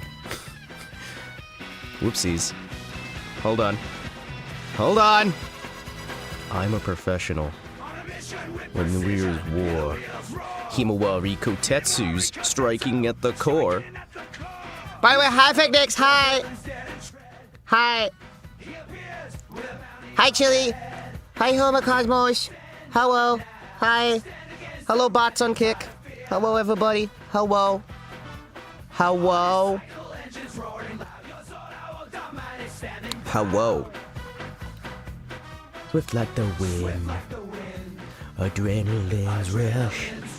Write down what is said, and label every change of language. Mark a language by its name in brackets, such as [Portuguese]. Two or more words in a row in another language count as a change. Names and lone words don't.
[English] Whoopsies. Hold on. Hold on! I'm a professional. When the wheels war, Himawari Kotetsu's striking at the core. By the way, hi, Picnics, hi! Hi! Hi, Chili! Hi, Homocosmos! Hello! Hi! Hello, bots on Kick! Hello, everybody! Hello! Hello! Hello! Swift like the wind, adrenaline's rush.